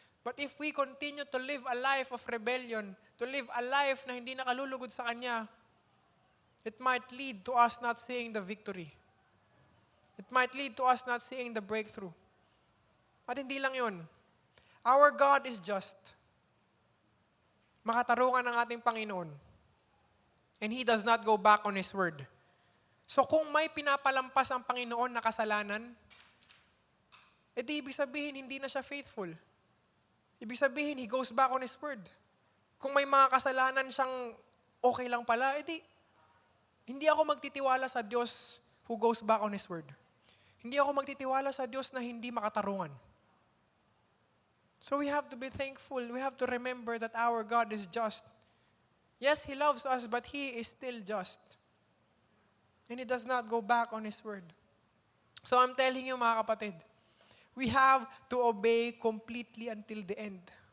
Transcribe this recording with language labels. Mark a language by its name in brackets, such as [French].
[English] But if we continue to live a life of rebellion, to live a life [Filipino] na hindi nakalulugod sa Kanya, [English] it might lead to us not seeing the victory. It might lead to us not seeing the breakthrough. [Filipino] At hindi lang yun. [English] Our God is just. [Filipino] Makatarungan ng ating Panginoon. [English] And He does not go back on His word. [Filipino] So kung may pinapalampas ang Panginoon na kasalanan, edi ibig sabihin hindi na siya faithful. Ibig sabihin, [English] He goes back on His word. [Filipino] Kung may mga kasalanan siyang okay lang pala, edi hindi ako magtitiwala sa Diyos [English] who goes back on His word. [Filipino] Hindi ako magtitiwala sa Diyos na hindi makatarungan. [English] So we have to be thankful. We have to remember that our God is just. Yes, He loves us, but He is still just. And He does not go back on His word. So I'm telling you mga kapatid, we have to obey completely until the end.